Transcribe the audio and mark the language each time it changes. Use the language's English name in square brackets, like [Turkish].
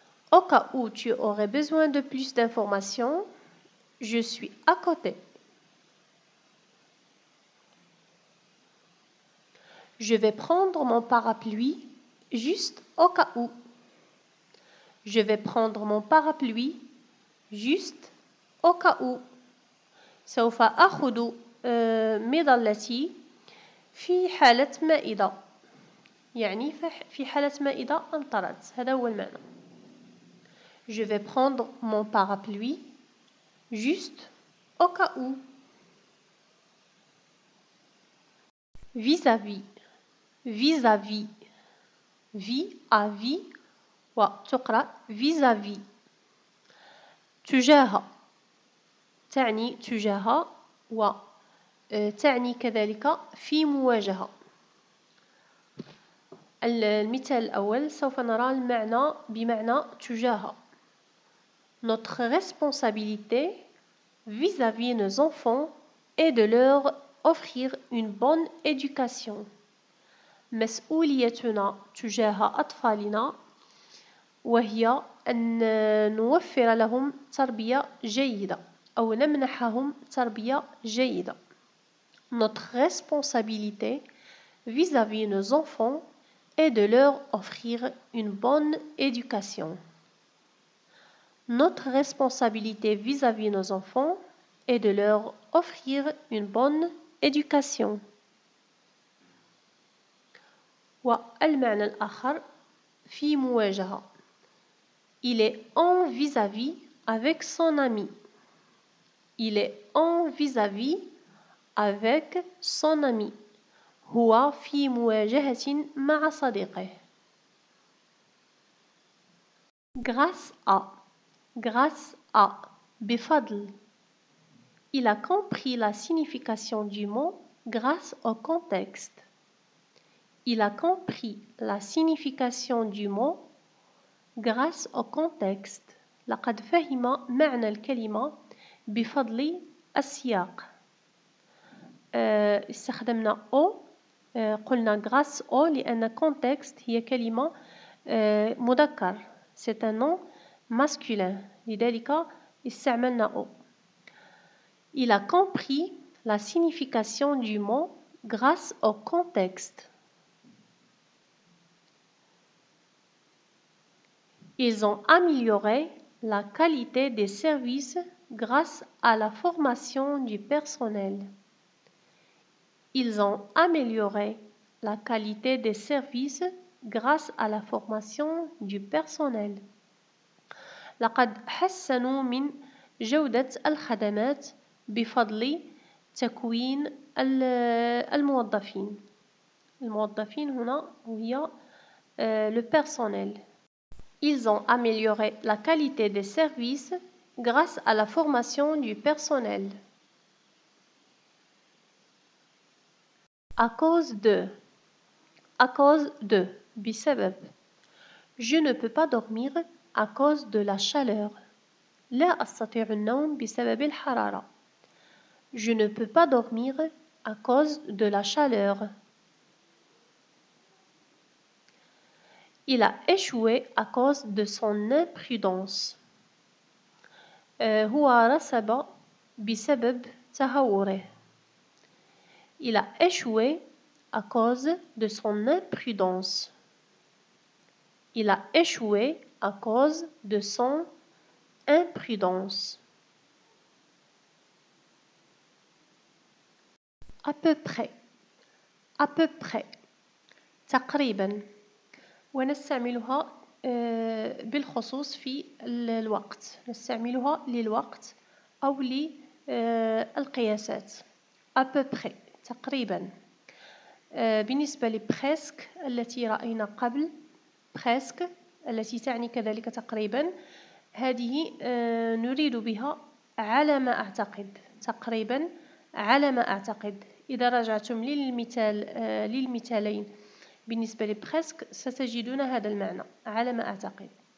[French] Au cas où tu aurais besoin de plus d'informations, je suis à côté. Je vais prendre mon parapluie juste au cas où. Je vais prendre mon parapluie juste au cas où. [Arabic] سوف أخذ مظلتي في حالة ما إذا. يعني في حالة ما إذا أمطرت. هذا هو المعنى. [French] Je vais prendre mon parapluie juste au cas où. Vis-à-vis. Vis-à-vis. Vis-à-vis [Arabic] وتقرأ [French] vis-à-vis. [Arabic] تجاه تعني تجاه وتعني كذلك في مواجهة. المثال الأول سوف نرى المعنى بمعنى تجاه. [French] Notre responsabilité vis-à-vis nos enfants est de leur offrir une bonne éducation. [Arabic] مسؤوليتنا تجاه أطفالنا وهي أن نوفر لهم تربية جيدة أو نمنحهم تربية جيدة. [French] Notre responsabilité vis-à-vis nos enfants est de leur offrir une bonne éducation. Notre responsabilité vis-à-vis nos enfants est de leur offrir une bonne éducation. [Arabic] والمعنى الآخر في مواجهة. [French] Il est en vis-à-vis avec son ami. Il est en vis-à-vis avec son ami. [Arabic] هو في مواجهة مع صديقه. [French] Grâce à. Grâce à. [Arabic] بفضل. [French] Il a compris la signification du mot grâce au contexte. Il a compris la signification du mot grâce au contexte. [Arabic] لقد فهم معنى الكلمة بفضل السياق. استخدمنا au قلنا grâce au لأن contexte هي كلمة مذكر. [French] C'est un nom masculin. [Arabic] لذلك استعملنا au. [French] Il a compris la signification du mot grâce au contexte. Ils ont amélioré la qualité des services grâce à la formation du personnel. Ils ont amélioré la qualité des services grâce à la formation du personnel. [Arabic] لقد حسنوا من جودة الخدمات بفضل تكوين الموظفين. الموظفين هنا هي le personnel. [French] Ils ont amélioré la qualité des services grâce à la formation du personnel. À cause de. À cause de. [Arabic] بسبب. [French] Je ne peux pas dormir à cause de la chaleur. [Arabic] لا أستطيع النوم بسبب الحرارة. [French] Je ne peux pas dormir à cause de la chaleur. Il a échoué à cause de son imprudence. [Arabic] هو رسب بسبب تهوره. [French] Il a échoué à cause de son imprudence. Il a échoué à cause de son imprudence. À peu près. À peu près. [Arabic] تقريبا. ونستعملها بالخصوص في الوقت. نستعملها للوقت أو للقياسات. [French] à peu près [Arabic] تقريبا. بالنسبة لبريسك التي رأينا قبل بريسك التي تعني كذلك تقريبا هذه نريد بها على ما أعتقد تقريبا على ما أعتقد. إذا رجعتم للمثالين بالنسبة لبريسك ستجدون هذا المعنى على ما أعتقد.